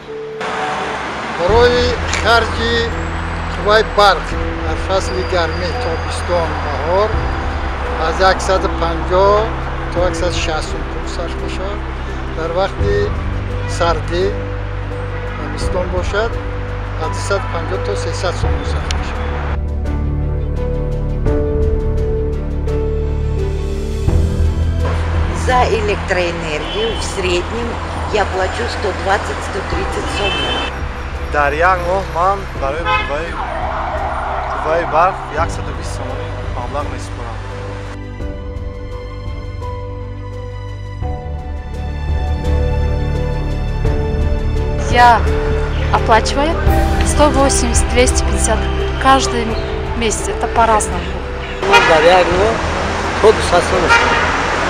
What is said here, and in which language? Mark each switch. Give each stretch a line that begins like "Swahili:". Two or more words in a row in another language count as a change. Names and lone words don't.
Tajik: Барои харҷи қувваи барқ дар фасли гармӣ тобистон баҳор аз 150 то 160 пул сарф мешавад. дар вақти сардӣ табистон бошад 250 то 300 сомон сарф мешавад.
Russian: За электроэнергию в среднем я плачу 120-130 сомон.
Tajik: Дар як моҳ ман барои қувваи барқ 120 сомонӣ маблағ месупорам.
Russian: Я оплачиваю 180-250 каждый месяц. Это по-разному.
Tajik: Дар як моҳ то 200 сомон.